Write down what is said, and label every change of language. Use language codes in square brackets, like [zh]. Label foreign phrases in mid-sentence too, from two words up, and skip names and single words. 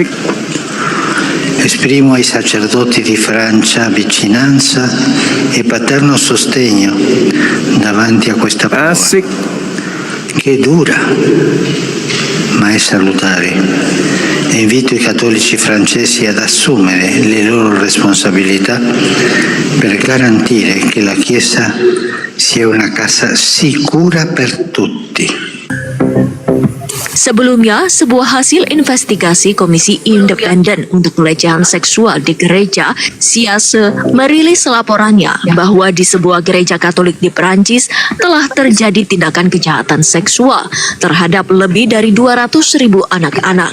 [it] Esprimo ai sacerdoti di Francia vicinanza e paterno sostegno davanti a questa prova, che è dura ma è salutare, e invito i cattolici francesi ad assumere le loro responsabilità per garantire che la Chiesa sia una casa sicura per tutti. [id] Sebelumnya, sebuah hasil investigasi Komisi Independen untuk Pelecehan Seksual di Gereja SIASE merilis laporannya bahwa di sebuah gereja Katolik di Perancis telah terjadi tindakan kejahatan seksual terhadap lebih dari 200.000 anak-anak.